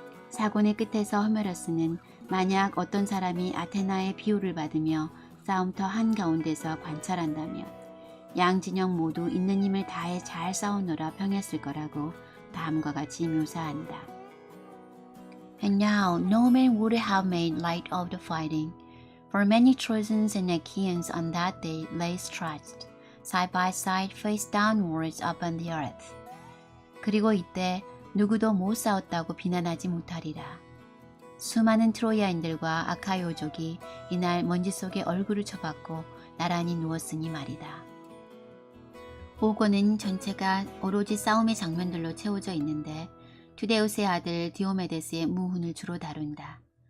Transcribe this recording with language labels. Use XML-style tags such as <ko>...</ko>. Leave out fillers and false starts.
<ko>사곤의 끝에서 호메로스는 만약 어떤 사람이 아테나의 비호를 받으며 싸움터 한가운데서 관찰한다면 양 진영 모두 있는 힘을 다해 잘 싸우느라 평했을 거라고 다음과 같이 묘사한다.</ko> <en>And now no man would have made light of the fighting, for many Trojans and Achaeans on that day lay stretched, side by side face downwards upon the earth.</en> <ko>그리고 이때 누구도 못 싸웠다고 비난하지 못하리라. 수많은 트로이아인들과 아카이오족이 이날 먼지 속에 얼굴을 쳐박고 나란히 누웠으니 말이다. 5권은 전체가 오로지 싸움의 장면들로 채워져 있는데 투데우스의 아들 디오메데스의 무훈을 주로 다룬다.</ko>